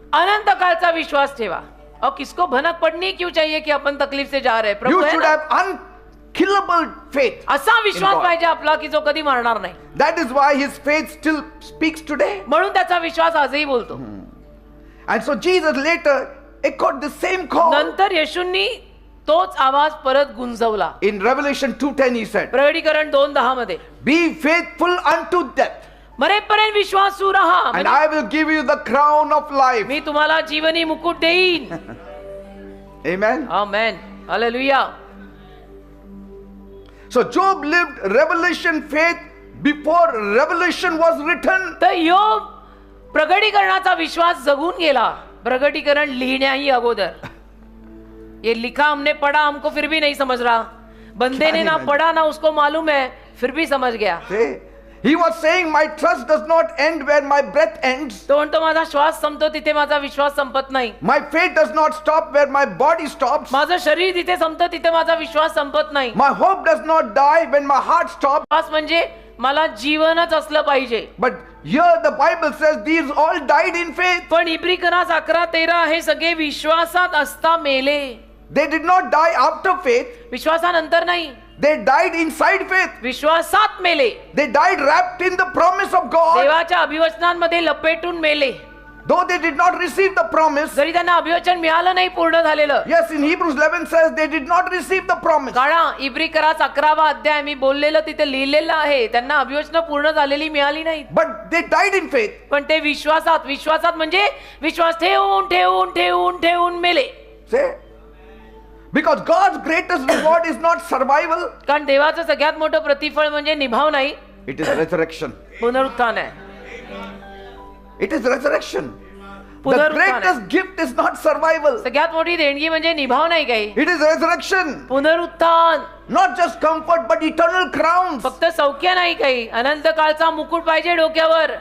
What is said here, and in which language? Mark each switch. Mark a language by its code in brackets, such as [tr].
[mr] अनंत काळचा विश्वास ठेवा. [hi] और किसको भनक पड़नी क्यों चाहिए कि अपन तकलीफ से जा रहे हैं? [mr] प्रभु [en] You [hi] है [en] should [hi] ना? [en] have unkillable faith. [mr] असा विश्वास [en] in God. [mr] पाहिजे आपला की जो कधी मरणार नाही. [en] That is why his faith still speaks today. [mr] म्हणून त्याचा विश्वास आजही बोलतो. [en] And so Jesus later echoed the same call. [mr] नंतर येशूंनी तोच आवाज परत गुंजवला. [en] In Revelation 2:10 he said, [mr] प्रकटीकरण 2:10 मध्ये [en] be faithful unto death, [mr] मरेपर्यंत विश्वासू राहा. [en] and I will give you the crown of life. [mr] मी तुम्हाला जीवनी मुकुट देईन. [en] Amen. [mr] Amen. Hallelujah. [en] So Job lived revelation faith before revelation was written. [mr] तर योब प्रगटीकरणाचा विश्वास जगून गेला. प्रगटीकरण लिहिण्याही अगोदर. [hi] ये लिखा हमने पढ़ा हमको फिर भी नहीं समझ रहा. बंदे ने ना पढ़ा ना उसको मालूम है फिर भी समझ गया. [en] See, he was saying my trust does not end where my breath ends. [mr] तो म्हणतो माझा श्वास संपतो तिथे माझा विश्वास संपत नाही. [en] My faith does not stop where my body stops. [mr] माझं शरीर जिथे संपतं तिथे माझा विश्वास संपत नाही. [en] My hope does not die when my heart stops. [mr] विश्वास म्हणजे मला जीवनच असलं पाहिजे. [en] But here the Bible says these all died in faith. [mr] पण इब्रिकनास 11:13 हे सगळे विश्वासात असता मेले. [en] They did not die after faith. [mr] विश्वासानंतर नाही. [en] They died inside faith. [mr] विश्वासात मेले. [en] They died wrapped in the promise of God. [mr] देवाच्या अभिवचनांमध्ये लपेटून मेले. [en] Though they did not receive the promise. [mr] जरी त्यांना अभिवचन मिळालं नाही पूर्ण झालेलं. [en] Yes, in Hebrews 11 says they did not receive the promise. [mr] कारण इब्रिकनास 11वा अध्याय मी बोललेलं तिथे लिहिलेलं आहे. त्यांना अभिवचन पूर्ण झालेली मिळाली नाही. [en] But they died in faith. [mr] पण ते विश्वासात म्हणजे विश्वास ठेवून ठेवून ठेवून ठेवून मेले. [en] Say, because God's greatest reward is not survival. [mr] कारण देवाचं सगळ्यात मोठं प्रतिफळ म्हणजे निभाव नाही. [en] It is resurrection. [mr] पुनरुत्थान आहे. [en] It is resurrection. The [mr] पुनरुत्थान [en] greatest [mr] आहे. [en] gift is not survival. [mr] सगळ्यात मोठी देणगी म्हणजे निभाव नाही काही. [en] It is resurrection. [mr] पुनरुत्थान. [en] Not just comfort but eternal crowns. [mr] फक्त सौख्य नाही काही. अनंत काळचा मुकुट पाहिजे डोक्यावर.